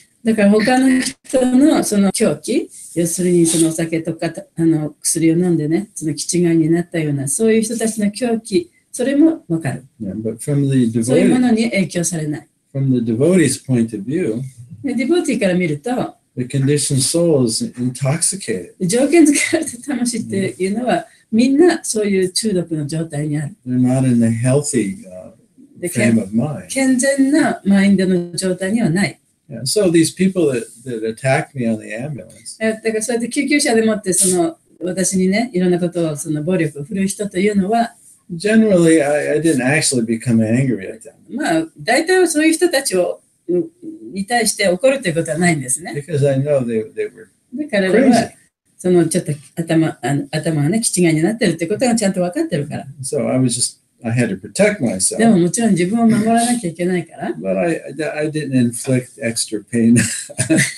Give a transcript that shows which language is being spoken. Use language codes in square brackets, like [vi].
[ja] だから他の人のその狂気、要するにそのお酒とか薬を飲んでね、その気違いになったような、そういう人たちの狂気、それもわかる。 [en] Yeah, but from the [ja] そういうものに影響されない。 [en] from the devotee's point of view, [ja] ディボティから見ると、 [en] the conditioned soul is intoxicated. [ja] 条件付けられた魂っていうのは、みんなそういう中毒の状態にある。 [en] They're not in a healthy frame of mind. [ja] 健全なマインドの状態にはない。 [en] Yeah, so these people that attacked me on the ambulance, [ja] だからそうやって救急車でもって私にね、いろんなことを暴力を振るう人というのは、 [en] generally I didn't actually become angry at them. [ja] まあ、大体はそういう人たちに対して怒るということはないんですね。 [en] Because I know they were [ja] だから彼らは、ちょっと頭がね、気違いになってるってことがちゃんと分かってるから。 [en] So I had to protect myself. [ja] でももちろん自分を守らなきゃいけないから。 [en] But I didn't inflict extra pain upon